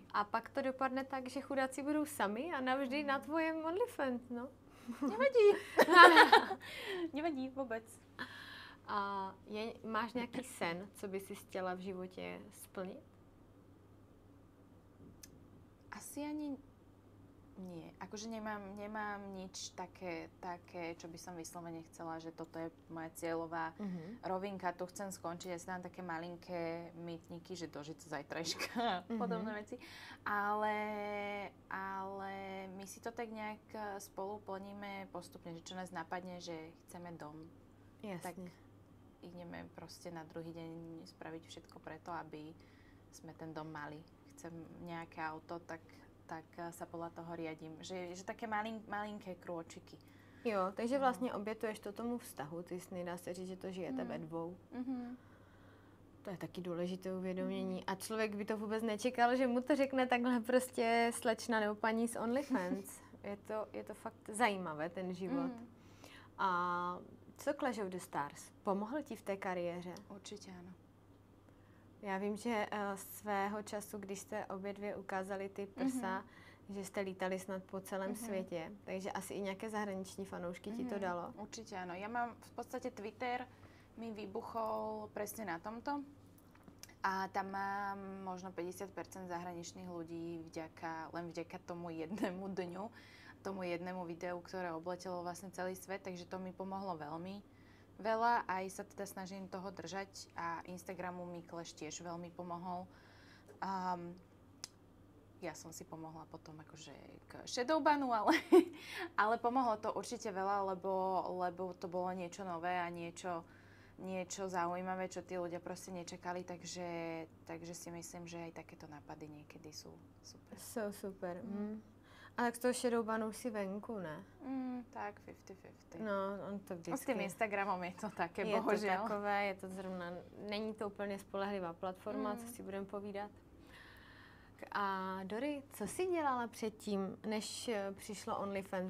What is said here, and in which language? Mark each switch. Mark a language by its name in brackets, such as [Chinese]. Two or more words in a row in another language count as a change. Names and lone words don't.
[Czech] A pak to dopadne tak, že chudáci budou sami a navždy na tvojem OnlyFans, no. Nevadí. Nevadí vůbec. A máš nějaký sen, co by si chtěla v životě splnit? [Slovak] Asi ani nie. Akože nemám nič také, čo by som vyslovene chcela, že toto je moja cieľová rovinka, tu chcem skončiť. Ja si dám také malinké mýtniky, že dožiť sa zajtrajška, podobné veci. Ale my si to tak nejak spolu plníme postupne, že čo nás napadne, že chceme dom. Jasne. Tak ideme proste na druhý deň spraviť všetko preto, aby sme ten dom mali. Chcem nejaké auto, tak sa podľa toho riadím. Že také malinké krôčiky. [Czech] Jo, takže vlastně obětuješ to tomu vztahu. Ty jsi nedá se říct, že to žijete ve dvou. To je taky důležité uvědomění. A člověk by to vůbec nečekal, že mu to řekne takhle prostě slečna nebo paní z OnlyFans. Je to fakt zajímavé, ten život. A co Clash of the Stars? Pomohl ti v té kariéře? Určitě ano. Já vím, že svého času, když jste obě dvě ukázali ty prsa, že jste lítali snad po celém světě, takže asi i nějaké zahraniční fanoušky ti to dalo? Určitě ano. [Slovak] Ja mám v podstate Twitter, mi vybuchol presne na tomto a tam mám možno 50% zahraničných ľudí len vďaka tomu jednému dňu, tomu jednému videu, ktoré obletelo vlastne celý svet, takže to mi pomohlo veľmi veľa, aj sa teda snažím toho držať a Instagramu mi Clash tiež veľmi pomohol. Ja som si pomohla potom akože k Shadowbanu, ale pomohlo to určite veľa, lebo to bolo niečo nové a niečo zaujímavé, čo tí ľudia proste nečakali, takže si myslím, že aj takéto nápady niekedy sú super. [Czech] Jsou super. A tak z toho Shadowbanu si venku, ne? Tak 50-50. No, on to vždycky... S tím Instagramem je to také, je bohužel. Je to takové, je to zrovna... Není to úplně spolehlivá platforma, co si budeme povídat. A Dori, co jsi dělala předtím, než přišlo OnlyFans?